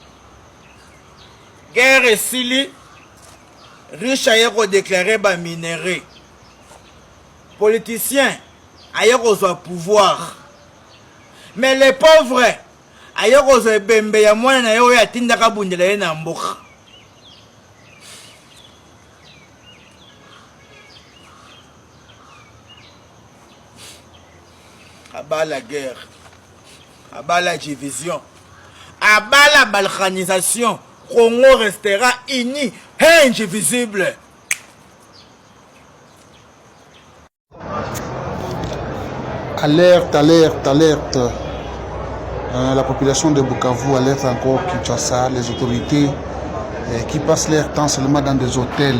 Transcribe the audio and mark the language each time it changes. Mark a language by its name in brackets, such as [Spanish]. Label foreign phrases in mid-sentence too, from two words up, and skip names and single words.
[Lingala] Guerre esili, riche aye kodéclarer ba minéraux. Politicien aye kozwa pouvoir. [French] Mais les pauvres [Lingala] aye kozwa ebembe ya mwana na ye oyo atindaka bundela ye na mboka. [French] Abat la guerre, abat la division, abat la balkanisation, Congo restera uni et indivisible. Alerte, alerte, alerte. La population de Bukavu alerte encore Kinshasa, les autorités qui passent leur temps seulement dans des hôtels.